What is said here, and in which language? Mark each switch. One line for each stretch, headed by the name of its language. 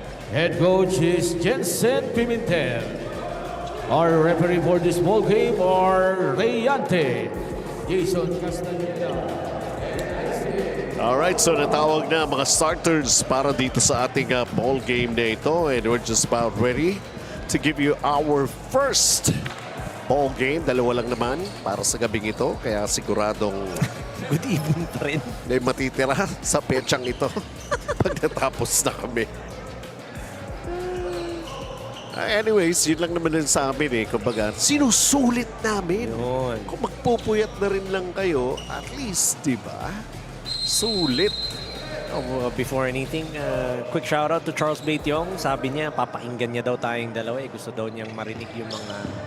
English: Head coach is Jensen Pimentel. Our referee for this ball game are Rayante, Jason Castaneda, and
Filipino: Alright, so natawag na mga starters para dito sa ating ball game na ito.
English: And we're just about ready to give you our first ball game.
Filipino: Dalawa lang naman para sa gabing ito. Kaya siguradong
English: Good evening pa rin.
Filipino: may matitira sa petsang ito pagkatapos na kami. Anyways, yun lang naman din sa amin eh. Kumbaga, sinusulit namin. Yun. Kung magpupuyat na rin lang kayo, at least, di ba? Sulit.
English: Before anything, quick shout out to Charles Baetiong.
Filipino: Sabi niya, papakinggan niya daw tayong dalawa. Gusto daw niyang marinig yung mga...